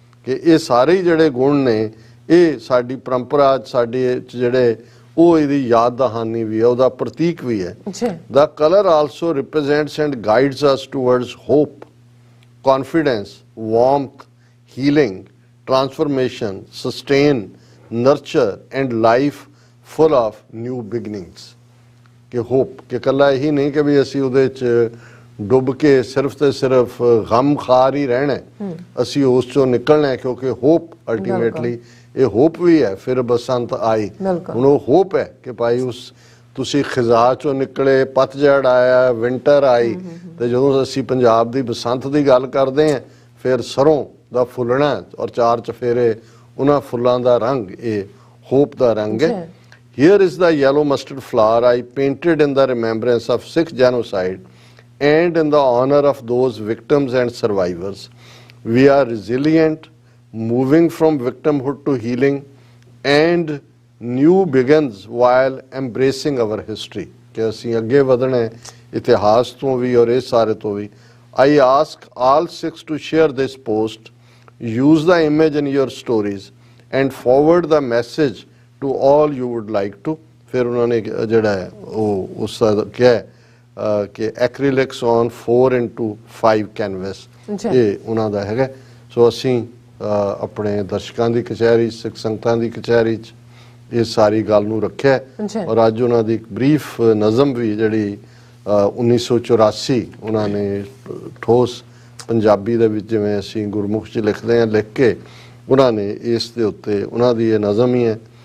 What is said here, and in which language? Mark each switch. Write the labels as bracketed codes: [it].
[pa] ਕਿ ਇਹ ਸਾਰੇ ਜਿਹੜੇ ਗੁਣ ਨੇ ਇਹ ਸਾਡੀ ਪਰੰਪਰਾ, ਸਾਡੇ ਜਿਹੜੇ ਉਹ ਇਹਦੀ ਯਾਦ ਦਹਾਨੀ ਵੀ ਹੈ, ਉਹਦਾ ਪ੍ਰਤੀਕ ਵੀ ਹੈ। [en] The color also represents and guides us towards hope, confidence, warmth, healing, transformation, sustain, nurture and life full of new beginnings। [pa] ਕਿ ਹੋਪ ਕਿ ਇਕੱਲਾ ਇਹੀ ਨਹੀਂ ਕਿ ਵੀ ਅਸੀਂ ਉਹਦੇ 'ਚ ਡੁੱਬ ਕੇ ਸਿਰਫ ਤੇ ਸਿਰਫ ਗਮ ਖਾਰ ਹੀ ਰਹਿਣਾ, ਅਸੀਂ ਉਸ ਚੋਂ ਨਿਕਲਣਾ, ਕਿਉਂਕਿ ਹੋਪ ਅਲਟੀਮੇਟਲੀ ਇਹ ਹੋਪ ਵੀ ਹੈ। ਫਿਰ ਬਸੰਤ ਆਈ, ਹੁਣ ਉਹ ਹੋਪ ਹੈ ਕਿ ਭਾਈ ਤੁਸੀਂ ਖਿਜ਼ਾ ਚੋਂ ਨਿਕਲੇ, ਪਤਝੜ ਆਇਆ, ਵਿੰਟਰ ਆਈ, ਤੇ ਜਦੋਂ ਅਸੀਂ ਪੰਜਾਬ ਦੀ ਬਸੰਤ ਦੀ ਗੱਲ ਕਰਦੇ ਹਾਂ ਫਿਰ ਸਰੋਂ ਦਾ ਫੁੱਲਣਾ ਔਰ 4 ਚਫੇਰੇ ਉਹਨਾਂ ਫੁੱਲਾਂ ਦਾ ਰੰਗ ਇਹ ਹੋਪ ਦਾ ਰੰਗ ਹੈ। [en] Here is the yellow mustard flower I painted in the remembrance of Sikh genocide and in the honor of those victims and survivors। We are resilient, moving from victimhood to healing, and new begins while embracing our history। [pa] ਕਿ ਅਸੀਂ ਅੱਗੇ ਵਧਣਾ ਹੈ ਇਤਿਹਾਸ ਤੋਂ ਵੀ ਔਰ ਇਸ ਸਾਰੇ ਤੋਂ ਵੀ। [en] I ask all Sikhs to share this post, use the image in your stories and forward the message to all you would like to। [pa] ਫਿਰ ਉਹਨਾਂ ਨੇ ਜਿਹੜਾ ਹੈ ਉਹ ਉਸ ਦਾ ਕਿਹਾ ਕਿ ਐਕਰੀਲਿਕਸ ਔਨ 4x5 ਕੈਨਵਸ, ਇਹ ਉਹਨਾਂ ਦਾ ਹੈਗਾ। ਸੋ ਅਸੀਂ ਆਪਣੇ ਦਰਸ਼ਕਾਂ ਦੀ ਕਚਹਿਰੀ, ਸਿੱਖ ਸੰਗਤਾਂ ਦੀ ਕਚਹਿਰੀ 'ਚ ਇਹ ਸਾਰੀ ਗੱਲ ਨੂੰ ਰੱਖਿਆ, ਔਰ ਅੱਜ ਉਹਨਾਂ ਦੀ ਇੱਕ ਬਰੀਫ ਨਜ਼ਮ ਵੀ ਜਿਹੜੀ 1984 ਉਹਨਾਂ ਨੇ ਠੋਸ ਪੰਜਾਬੀ ਦੇ ਵਿੱਚ ਜਿਵੇਂ ਅਸੀਂ ਗੁਰਮੁਖ 'ਚ ਲਿਖਦੇ ਹਾਂ, ਲਿਖ ਕੇ ਉਹਨਾਂ ਨੇ ਇਸ ਦੇ ਉੱਤੇ ਉਹਨਾਂ ਦੀ ਇਹ ਨਜ਼ਮ ਹੀ ਹੈ।